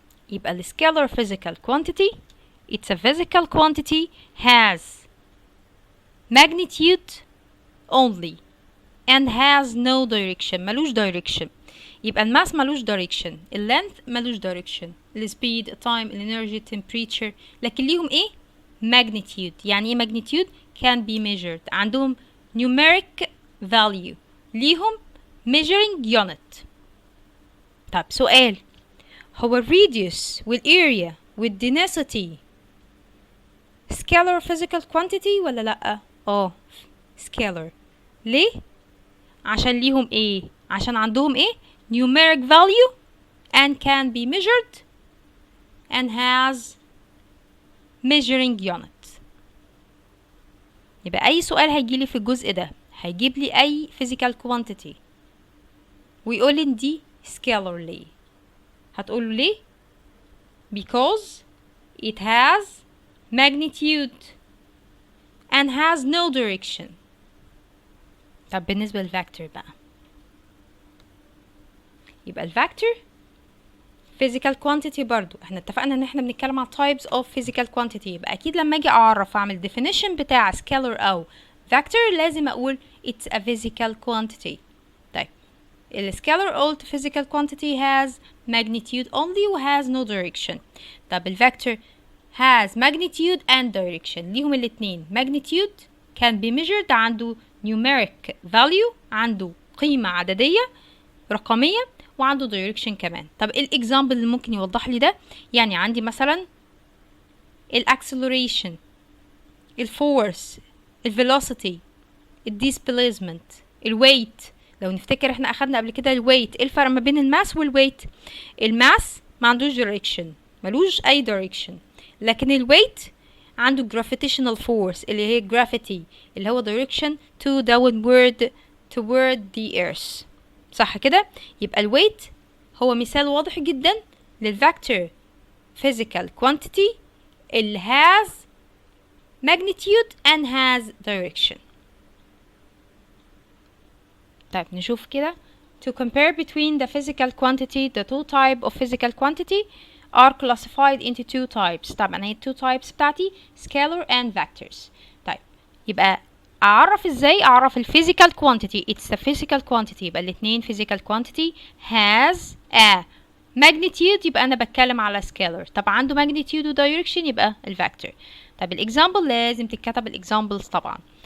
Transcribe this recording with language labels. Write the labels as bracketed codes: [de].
[ar] يبقى ال [en] scalar physical quantity it's a physical quantity has magnitude only and has no direction. [ar] ملوش direction. يبقى الماس ملوش direction، اللينث ملوش direction، السبيد، التايم، الانرجي، temperature، لكن ليهم ايه؟ magnitude. يعني ايه magnitude؟ [en] can be measured. [ar] عندهم numeric value، ليهم measuring unit. طب سؤال، هو الراديوس والاريا والدينسيتي scalar physical quantity ولا لأ؟ scalar. ليه؟ عشان ليهم ايه؟ عشان عندهم ايه؟ [en] numeric value and can be measured and has measuring unit. [ar] يبقى اي سؤال هيجيلي في الجزء ده هيجيب لي اي physical quantity ويقول لي دي scalar. ليه؟ هتقول ليه؟ [en] because it has magnitude and has no direction. [ar] طب بالنسبة للفاكتور بقى، يبقى الفاكتور physical quantity برضو. احنا اتفقنا ان احنا بنتكلم على types of physical quantity، يبقى اكيد لما اجي اعرف اعمل definition بتاع scalar او vector لازم اقول [en] it's a physical quantity. طيب ال scalar or physical quantity has magnitude only و has no direction. طب ال vector has magnitude and direction، [ar] ليهم الاتنين. magnitude [en] can be measured، [ar] عنده numeric value، عنده قيمة عددية رقمية، وعنده direction كمان. طب ايه الاكزامبل اللي ممكن يوضح لي ده؟ يعني عندي مثلا الاكسلريشن، الفورس، الفيلوسيتي، الديسبليسمنت، الويت. لو نفتكر احنا اخدنا قبل كده الويت، ايه الفرق ما بين الماس والويت؟ الماس ما عندوش direction، ملوش اي direction، لكن الويت عنده gravitational force اللي هي gravity اللي هو [en] direction to toward the earth. [ar] صح كده؟ يبقى الويت هو مثال واضح جدا للفاكتور physical quantity اللي [en] has magnitude and has direction. [ar] طيب نشوف كده. [en] To compare between the physical quantity, the two type of physical quantity are classified into two types. [ar] طبعا هي two types بتاعتي scalar and vectors. طيب يبقى اعرف ازاي؟ اعرف ال physical quantity [en] it's a physical quantity، [ar] يبقى الاتنين physical quantity has a magnitude، يبقى انا بتكلم على scalar. طب عنده magnitude و direction يبقى الفاكتور. طب الاكزامبل لازم تتكتب الاكزامبلز طبعا.